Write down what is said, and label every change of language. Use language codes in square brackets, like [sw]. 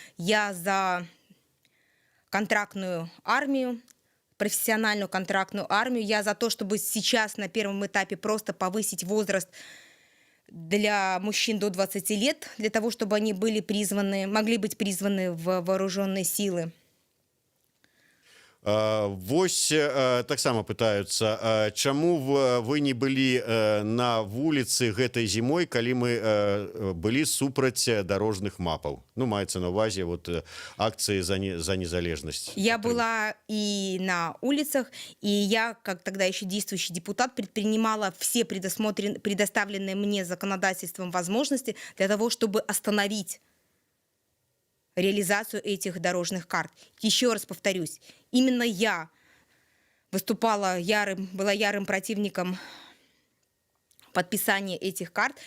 [ru] Я за контрактную армию, профессиональную контрактную армию. Я за то, чтобы сейчас на первом этапе просто повысить возраст для мужчин до 20 лет, для того, чтобы они могли быть призваны в вооруженные силы. [be] Вось таксама пытаюцца, чаму вы не былі на вуліцы гэтай зімой, калі мы былі супраць дарожных мапаў? Ну, маецца на ўвазе вот акцыі за незалежнасць. [ru] Я была и на улицах, и я, как тогда еще действующий депутат, предпринимала все предоставленные мне законодательством возможности для того, чтобы остановить реализацию этих дорожных карт. Еще раз повторюсь, именно я была ярым противником подписания этих карт.